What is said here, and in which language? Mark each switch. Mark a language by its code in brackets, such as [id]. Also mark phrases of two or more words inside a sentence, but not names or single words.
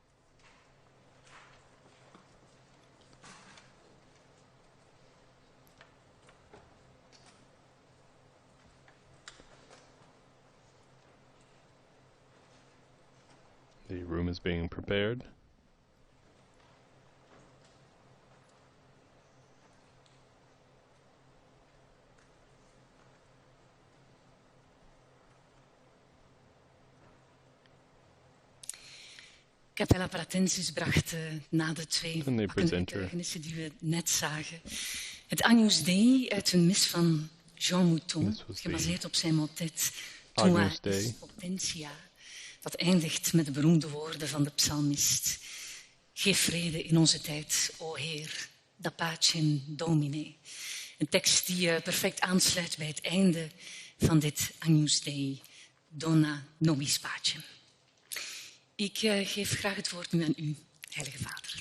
[en] The room is being prepared. [nl] Capella Pratensis bracht na de twee getuigenissen die we net zagen het Agnus Dei uit een mis van Jean Mouton, gebaseerd op zijn motet Tua est potentia, dat eindigt met de beroemde woorden van de psalmist: Geef vrede in onze tijd, o Heer, [la] da pacem Domine. [nl] Een tekst die perfect aansluit bij het einde van dit Agnus Dei, [la] Dona nobis pacem. [nl] Ik geef graag het woord nu aan u, Heilige Vader.